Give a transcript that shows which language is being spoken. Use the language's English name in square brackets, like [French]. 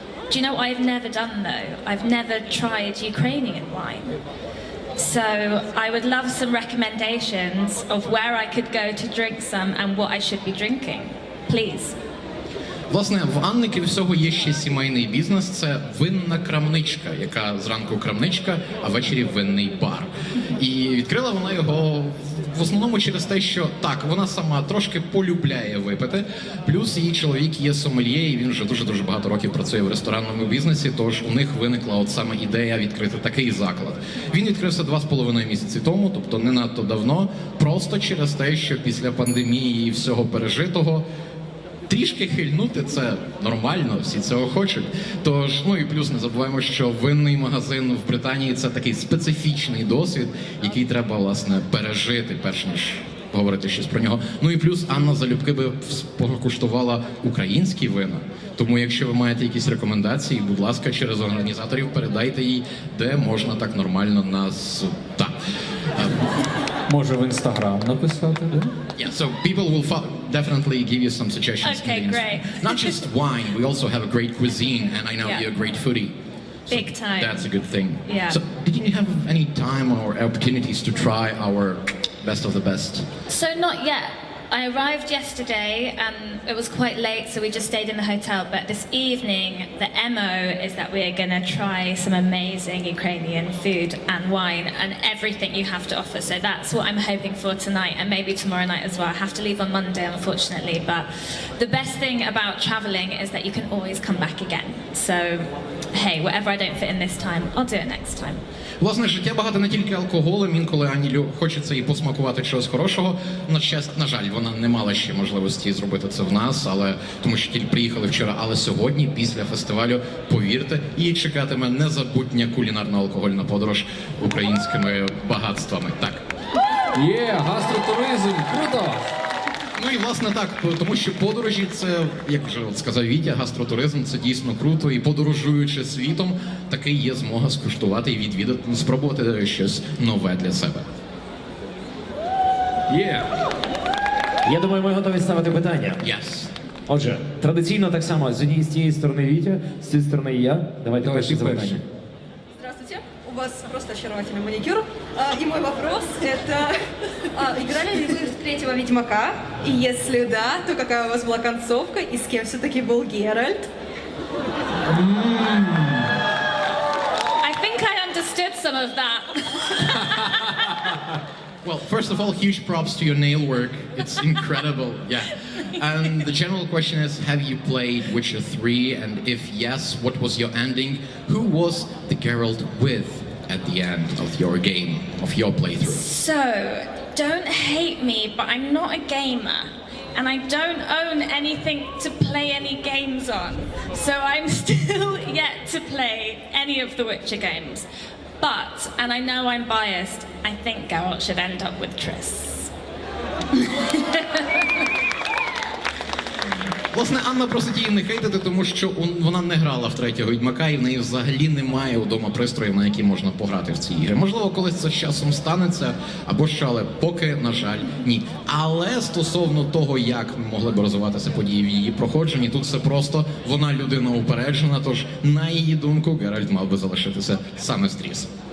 [English] Do you know what I've never done though? I've never tried Ukrainian wine. So I would love some recommendations of where I could go to drink some and what I should be drinking. Please. [Ukrainian] Власне, в Анни, крім всього, є ще сімейний бізнес. Це винна крамничка, яка зранку крамничка, а ввечері винний бар. І відкрила вона його в основному через те, що так, вона сама трошки полюбляє випити, плюс її чоловік є сомельє, і він вже дуже-дуже багато років працює в ресторанному бізнесі, тож у них виникла от саме ідея відкрити такий заклад. Він відкрився 2,5 місяці тому, тобто не надто давно, просто через те, що після пандемії і всього пережитого трішки хильнути – це нормально, всі цього хочуть. Тож, ну і плюс не забуваємо, що винний магазин в Британії – це такий специфічний досвід, який треба, власне, пережити, перш ніж говорити щось про нього. Ну і плюс Анна залюбки би покуштувала українські вина. Тому якщо ви маєте якісь рекомендації, будь ласка, через організаторів передайте їй, де можна так нормально нас... Так. Може в Інстаграм написати, да? [English] Yeah, so people will definitely give you some suggestions. Okay, great. Not just wine, we also have a great cuisine, and I know Yeah. you're a great foodie. So Big time. That's a good thing. Yeah. So did you have any time or opportunities to try our best of the best? So not yet. I arrived yesterday and it was quite late, so we just stayed in the hotel. But this evening, the MO is that we are going to try some amazing Ukrainian food and wine and everything you have to offer. So that's what I'm hoping for tonight and maybe tomorrow night as well. I have to leave on Monday, unfortunately. But the best thing about traveling is that you can always come back again. So, hey, whatever I don't fit in this time, I'll do it next time. [Ukrainian] Власне, життя багато не тільки алкоголем, інколи Анні хочеться і посмакувати чогось хорошого. На жаль, вона не мала ще можливості зробити це в нас, але тому що тільки приїхали вчора. Але сьогодні, після фестивалю, повірте, її чекатиме незабутня кулінарно-алкогольна подорож українськими багатствами. Так. Є, гастротуризм, круто! Ну і власне так, тому що подорожі це, як вже от сказав Вітя, гастротуризм це дійсно круто, і подорожуючи світом, таки є змога скуштувати і відвідати, спробувати щось нове для себе. Є. Я думаю, ми готові ставити питання. [English] Yes. [Ukrainian] Отже, традиційно так само, з цієї сторони Вітя, з цієї сторони я. Давайте Давай, перші ти запитання. перший. [Russian] Здравствуйте, у вас просто очаровательный маникюр. И мой вопрос это, играли ли вы в третьего Ведьмака? И если да, то какая у вас была концовка и с кем все-таки был Геральт? [English] I think I understood some of that. Well, first of all, huge props to your nail work. It's incredible, yeah. And the general question is, have you played Witcher 3? And if yes, what was your ending? Who was the Geralt with at the end of your game, of your playthrough? So, don't hate me, but I'm not a gamer. And I don't own anything to play any games on. So I'm still yet to play any of the Witcher games. But, and I know I'm biased, I think Geralt should end up with Triss. [Ukrainian] Власне, Анна просить її не хейтити, тому що вона не грала в третього Відьмака, і в неї взагалі немає вдома пристроїв, на які можна пограти в ці ігри. Можливо, колись це з часом станеться, або що, але поки, на жаль, ні. Але стосовно того, як могли б розвиватися події в її проходженні, тут все просто, вона людина упереджена, тож, на її думку, Геральт мав би залишитися саме з Тріс.